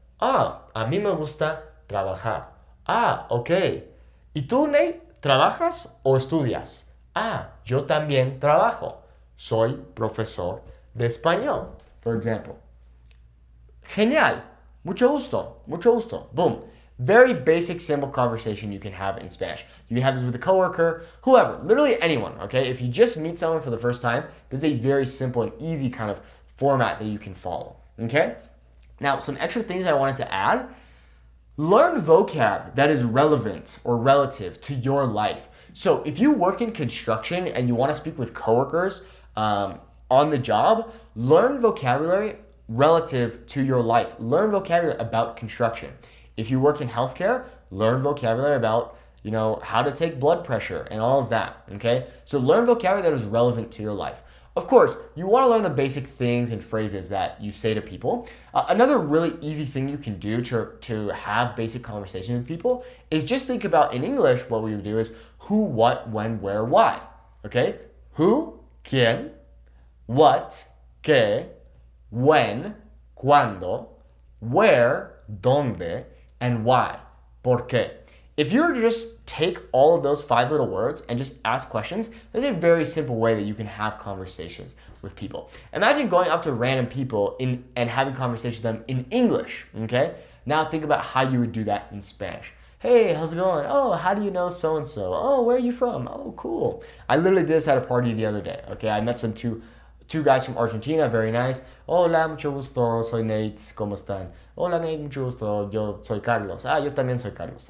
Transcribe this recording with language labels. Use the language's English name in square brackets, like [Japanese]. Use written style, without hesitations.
[Spanish] Ah, a mí me gusta trabajar. Ah, ok. ¿Y tú, Nate, trabajas o estudias? Ah, yo también trabajo. Soy profesor de español, [English] for example. [Spanish] Genial. Mucho gusto. Mucho gusto. Boom. [English] Very basic, simple conversation you can have in Spanish. You can have this with a coworker, whoever, literally anyone, okay? If you just meet someone for the first time, this is a very simple and easy kind of format that you can follow, okay? Now, some extra things I wanted to add. Learn vocab that is relevant or relative to your life. So if you work in construction and you want to speak with coworkers on the job, learn vocabulary relative to your life. Learn vocabulary about construction. If you work in healthcare, learn vocabulary about, how to take blood pressure and all of that, okay? So learn vocabulary that is relevant to your life. Of course, you want to learn the basic things and phrases that you say to people. Another really easy thing you can do to have basic conversations with people is just think about in English, what we would do is who, what, when, where, why. Okay? Who, quién, what, qué, when, cuándo, where, dónde, and why, por qué. If you were to just take all of those 5 little words and just ask questions, there's a very simple way that you can have conversations with people. Imagine going up to random people and having conversations with them in English, okay? Now think about how you would do that in Spanish. Hey, how's it going? Oh, how do you know so-and-so? Oh, where are you from? Oh, cool. I literally did this at a party the other day, okay? I met two guys from Argentina, very nice. [Spanish] Hola, mucho gusto, soy Nate, ¿cómo están? Hola Nate, mucho gusto, yo soy Carlos. Ah, yo también soy Carlos.